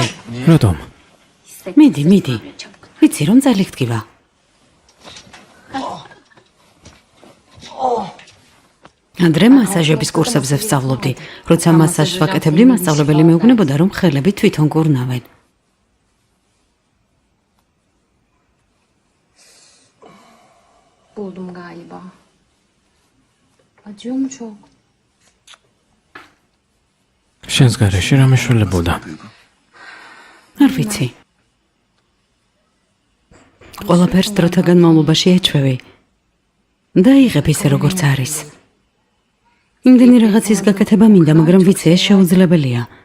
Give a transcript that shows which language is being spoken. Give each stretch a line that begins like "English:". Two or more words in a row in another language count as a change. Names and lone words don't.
Georgian: რატომ? მიდი. ვიცი რომ წელი გტკივა. ადრე მასაჟების კურსებზე ვსწავლობდი. როცა მასაჟს ვაკეთებდი, მასწავლებელი მეუბნებოდა, რომ ხელები თვითონ კურნავენ.
Turkish: Buldum galiba. Acıyor mu çok?
Georgian: შენს გარეშე რა მეშველებოდა? არ ვიცი. ყველაფერს დროთა განმავლობაში ეჩვევი. დაიღებ ისე როგორც არის. იმდენი რაღაცის გაკეთება მინდა, მაგრამ ვიცი ეს შეუძლებელია.